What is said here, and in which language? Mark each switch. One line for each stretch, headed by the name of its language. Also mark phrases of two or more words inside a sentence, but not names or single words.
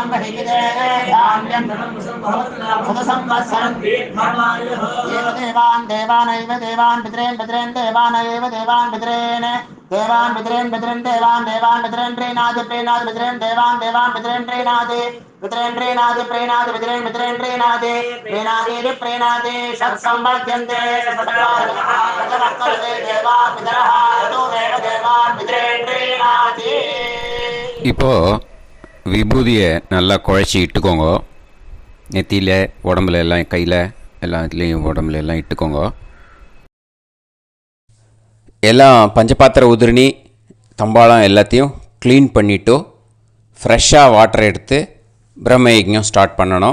Sanskrit: बहिविदे धान्यं सदसंवत्सरं एव देवान् देवान् पितॄन् देवानैव देवान् पितॄन् देवान् पितॄन् देवान् पितॄन् प्रीणादि पितॄन् देवान् पितॄन् प्रीणादि प्रीणादि षट्संवर्ध्यन्ते देवान् पितरः देवान् पितॄन् प्रीणादि.
Tamil: இப்போது விபூதியை நல்லா குழச்சி இட்டுக்கோங்க. நெத்தியில் உடம்புல எல்லாம் கையில் எல்லாத்துலேயும் உடம்புல எல்லாம் இட்டுக்கோங்க. எல்லாம் பஞ்சபாத்திர உதிரணி தம்பாளம் எல்லாத்தையும் க்ளீன் பண்ணிவிட்டு
English: freshஆக water
Tamil: எடுத்து பிரம்ம யஜ்ஞம் ஸ்டார்ட் பண்ணணும்.